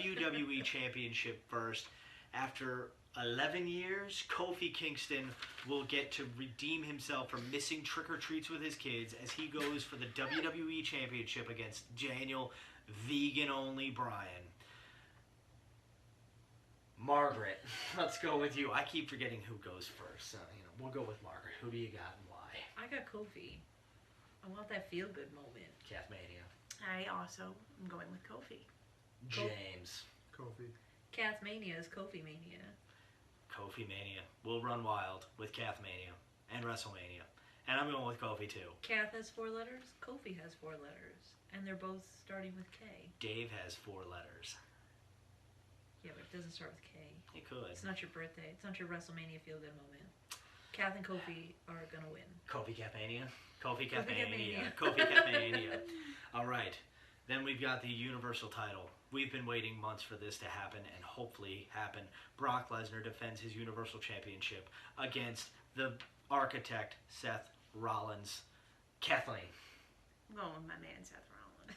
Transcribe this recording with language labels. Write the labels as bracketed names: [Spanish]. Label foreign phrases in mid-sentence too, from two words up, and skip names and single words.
[English] WWE Championship first. After 11 years, Kofi Kingston will get to redeem himself from missing trick-or-treats with his kids as he goes for the WWE Championship against Daniel Vegan-Only Bryan. Margaret, let's go with you. I keep forgetting who goes first. So, we'll go with Margaret. Who do you got and why? I got Kofi. I want that feel-good moment. Kathmania. I also am going with Kofi. James. Kofi. Kathmania is Kofi Mania. Kofi Mania. We'll run wild with Kathmania and WrestleMania. And I'm going with Kofi too. Kath has 4 letters. Kofi has 4 letters. And they're both starting with K. Dave has 4 letters. Yeah, but it doesn't start with K. It could. It's not your birthday. It's not your WrestleMania feel-good moment. Kath and Kofi are going to win. Kofi Kathmania. Kofi Kathmania. Kathmania. Kofi Kathmania. All right. Then we've got the Universal title. We've been waiting months for this to happen and hopefully happen. Brock Lesnar defends his Universal Championship against the architect, Seth Rollins. Kathleen. I'm going with my man Seth Rollins.